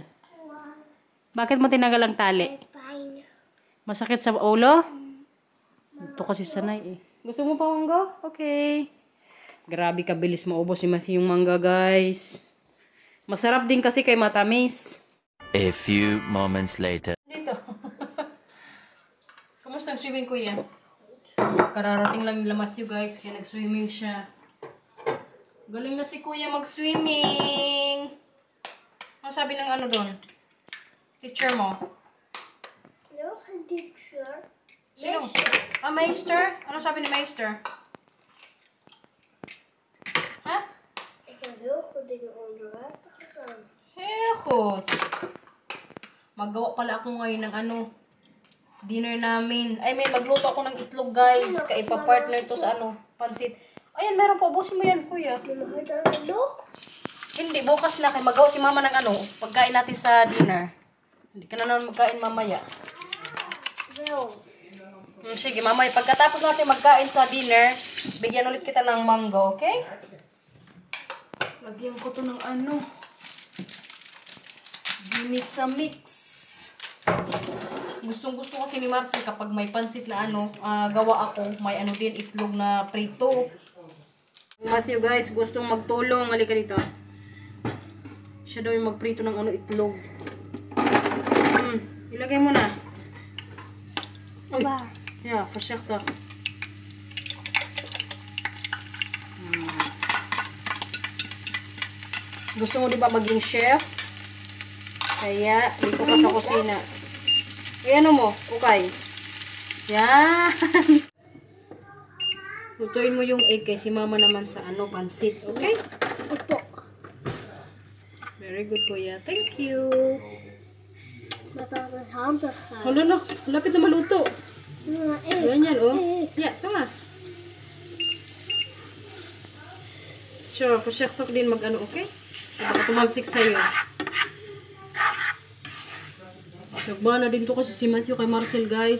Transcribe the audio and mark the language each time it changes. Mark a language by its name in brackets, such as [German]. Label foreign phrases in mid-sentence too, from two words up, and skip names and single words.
[Filipino] Bakit mo tinanggal ang tali? [Dutch] Pijn. [Filipino] Masakit sa ulo? Ito kasi sanay eh. Gusto mo pa mangga? Okay. Grabe kabilis maubos si Matthew yung mangga, guys. Masarap din kasi kay matamis. [English] A few moments later. [Filipino] Dito. Kamusta ang swimming, kuya? Kararating lang nila Matthew, guys. Kaya nag-swimming siya. Galing na si kuya mag-swimming. Ano sabi ng ano doon? Teacher mo? [Dutch] Dat was een teacher. [Filipino] Sino? Ah, Meister? Ano sabi ni Meister? Ha? [Dutch] Ik heb heel goed dingen onder water gedaan. Heel goed. [Filipino] Maggawa pala ako ngayon ng ano, dinner namin. [English] I mean, [Filipino] magluto ako ng itlog, guys. Kaipa-partner to sa ano, pansit. Ayan, meron pa. Ubusin mo yan, kuya. [Dutch] Maar dan nog? [Filipino] Hindi, bukas na. Kaya magawa si mama ng ano, pagkain natin sa dinner. Hindi ka na naman magkain mamaya. [Dutch] Wel. [Filipino] Sige, mamaya. Pagkatapos natin magkain sa dinner, bigyan ulit kita ng mango, okay? Lagyan ko to ng ano. Ginisa mix. Gustong-gusto kasi ni Marcel kapag may pansit na ano, gawa ako, may ano din, itlog na prito. Matthew, guys, gustong magtulong. Halika dito. Siya daw yung magprito ng ano, itlog. Ilagay mo na. [Dutch] Waar? Ja, voorzichtig. [Filipino] Gusto mo diba maging chef? Kaya, dito ka sa kusina. Eh, ano mo? Okay. Yan. Lutuin mo yung egg kay si mama naman sa ano, pansit. Okay? Opo. [English] Very good, kuya. Thank you. [Dutch] Dat is handig gaan. [Filipino] Hala na. Lapit na maluto. [Dutch] Maar [Filipino] Ganyan, oh. Ja, sama. So, voorzichtig din mag-ano, okay? Baka tumalsik sa'yo. Nagba na din to kasi si Matthew kay Marcel, guys.